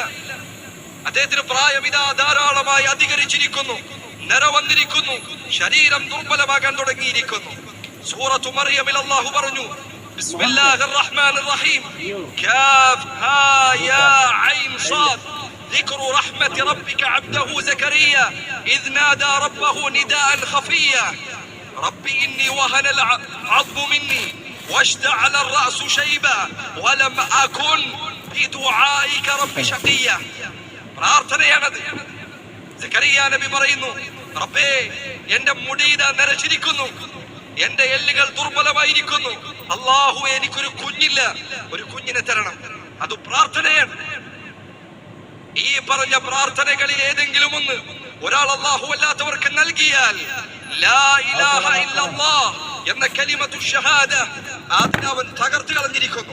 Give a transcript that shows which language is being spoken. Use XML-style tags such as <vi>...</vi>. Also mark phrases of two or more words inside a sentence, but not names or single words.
<ml>അദ്ദേഹത്തിന് പ്രായം ഇതാ ധാരാളമായി അധികരിച്ചിരിക്കുന്നു, നര വന്നിരിക്കുന്നു, ശരീരം ദുർബലമാകാൻ തുടങ്ങിയിരിക്കുന്നു. സൂറത്തു മറിയമിൽ അല്ലാഹു പറഞ്ഞു,</ml> <ar>بسم الله الرحمن الرحيم، كهيعص, ذكر رحمة ربك عبده زكريا إذ نادى ربه نداء خفيا رب إني وهن العظم مني واشتعل الرأس شيبا ولم أكن بدعائك رب شقيا.</ar> <ml>പ്രാർത്ഥനയാണത്. സക്കറിയ നബി പറയുന്നു, റബ്ബേ എന്റെ മുടിയിത നരച്ചിരിക്കുന്നു, എന്റെ എല്ലുകൾ ദുർബലമായിരിക്കുന്നു, അല്ലാഹുവേ എനിക്കൊരു കുഞ്ഞില്ല, ഒരു കുഞ്ഞിനെ തരണം. അത് പ്രാർത്ഥനയാണ്. ഈ പറഞ്ഞ പ്രാർത്ഥനകളിൽ ഏതെങ്കിലും ഒന്ന് ഒരാൾ അല്ലാഹു അല്ലാത്തവർക്ക് നൽകിയാൽ</ml> <ar>لا إله إلا الله</ar> <ml>എന്ന</ml> <ar>كلمة الشهادة</ar> <ml>അതിനെ അവൻ തകർത്ത് കളഞ്ഞിരിക്കുന്നു.</ml>